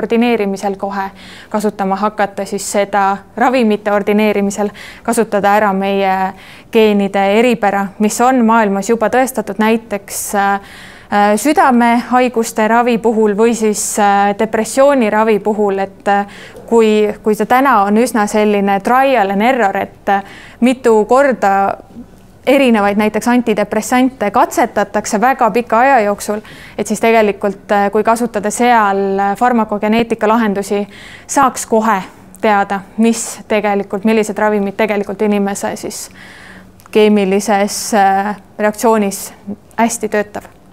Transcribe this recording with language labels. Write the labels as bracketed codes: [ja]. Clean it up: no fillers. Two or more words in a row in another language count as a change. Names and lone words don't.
[et] ordineerimisel kohe kasutama hakata siis seda ravimite ordineerimisel kasutada ära meie geenide eripära, mis on maailmas juba tõestatud näiteks südamehaiguste ravi puhul või siis depressiooni ravi puhul, et kui see täna on üsna selline [en] trial and error, [et] et mitu korda erinevaid näiteks antidepressante katsetatakse väga pika aja jooksul, et siis tegelikult kui kasutada seal farmakogeneetika lahendusi, saaks kohe teada, millised ravimid tegelikult inimese siis keemilises reaktsioonis hästi töötab.